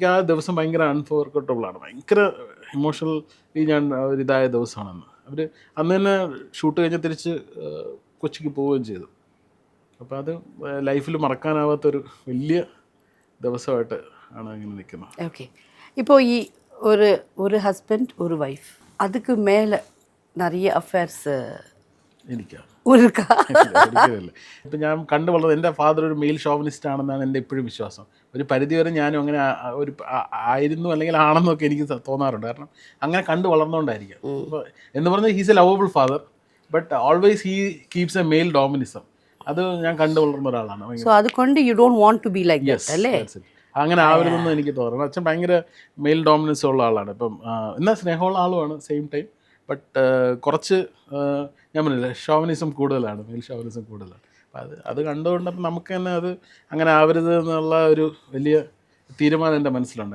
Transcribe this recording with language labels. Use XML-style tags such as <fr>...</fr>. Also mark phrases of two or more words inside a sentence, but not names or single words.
<ml>എനിക്ക് ആ ദിവസം ഭയങ്കര അൺഫോർഗട്ടബിളാണ്. ഭയങ്കര ഇമോഷണലി ഞാൻ ഒരിതായ ദിവസമാണെന്ന്. അവർ അന്ന് തന്നെ ഷൂട്ട് കഴിഞ്ഞ് തിരിച്ച് കൊച്ചിക്ക് പോവുകയും ചെയ്തു. അപ്പോൾ അത് ലൈഫിൽ മറക്കാനാവാത്തൊരു വലിയ ദിവസമായിട്ട് ആണ് അങ്ങനെ നിൽക്കുന്നത്.</ml> <ta>ஓகே, இப்போ ஒரு ஹஸ்பண்ட் ஒரு வைஃப், அதுக்கு மேலே நிறைய அஃபேர்ஸ்</ta> <ml>എനിക്കാ</ml> <ta>இருக்கா?</ta> <ml>ഒരിക്കലല്ല. ഇപ്പം ഞാൻ കണ്ടു വളർന്നത് എൻ്റെ ഫാദർ ഒരു</ml> <en>male chauvinist</en> <ml>ആണെന്നാണ് എൻ്റെ ഇപ്പോഴും വിശ്വാസം. ഒരു പരിധിവരെ ഞാനും അങ്ങനെ ഒരു ആയിരുന്നു അല്ലെങ്കിൽ ആണെന്നൊക്കെ എനിക്ക് തോന്നാറുണ്ട്. കാരണം അങ്ങനെ കണ്ടു വളർന്നുകൊണ്ടായിരിക്കും. അപ്പോൾ എന്ന് പറഞ്ഞാൽ</ml> <en>he's a lovable father, but always he keeps a male dominism.</en> <ml>അത് ഞാൻ കണ്ടു വളർന്ന ഒരാളാണ്. സോ അതുകൊണ്ട്</ml> <en>you don't want to be like that</en> <ml>അല്ലേ? അങ്ങനെ ആവരുതെന്ന് എനിക്ക് തോന്നുന്നു. അച്ഛൻ ഭയങ്കര</ml> <en>male dominance</en> <ml>ഉള്ള ആളാണ്. ഇപ്പം എന്നാൽ സ്നേഹമുള്ള ആളുമാണ്</ml> <en>same time.</en> <ml>ബട്ട് കുറച്ച് ഞാൻ പറഞ്ഞില്ല, ഷോവനിസം കൂടുതലാണ്,</ml> <en>male chauvinism</en> <ml>കൂടുതലാണ്. അപ്പം അത് കണ്ടുകൊണ്ടപ്പോൾ നമുക്ക് തന്നെ അത് അങ്ങനെ ആവരുത് എന്നുള്ള ഒരു വലിയ തീരുമാനം എൻ്റെ മനസ്സിലുണ്ട്.</ml>